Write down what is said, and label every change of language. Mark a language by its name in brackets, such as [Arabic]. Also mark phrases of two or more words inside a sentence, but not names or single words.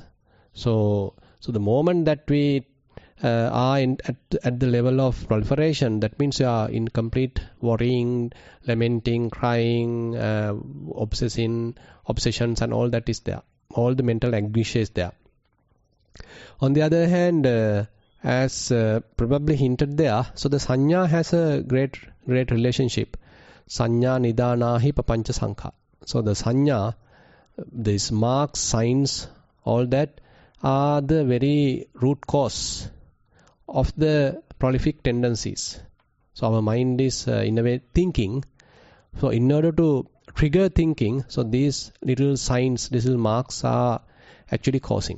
[English] So the moment that we are at the level of proliferation, that means you are in complete worrying, lamenting, crying, obsessions and all that is there. All the mental anguish is there. On the other hand, as probably hinted there, so the Sanya has a great relationship. [Pali] Sanya Nidana hi papancha sankha. [English] So the Sanya, these marks, signs, all that are the very root cause of the prolific tendencies. So our mind is in a way thinking. So in order to trigger thinking, so these little signs, little marks are actually causing.